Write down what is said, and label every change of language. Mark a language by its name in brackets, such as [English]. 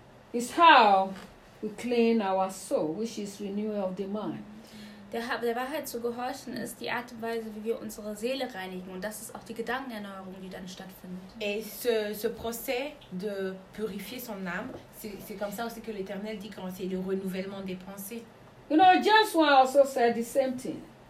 [English] It's how we clean our soul, which is renewal of the mind. [German] Der Wahrheit zu gehorchen ist die Art und Weise, wie wir unsere Seele reinigen. Und das ist auch die Gedankenerneuerung, die dann stattfindet. [French] Et ce procès de purifier son âme, c'est comme ça aussi que l'Éternel dit quand c'est le renouvellement des pensées. [English] You know, James 1 also said the same thing.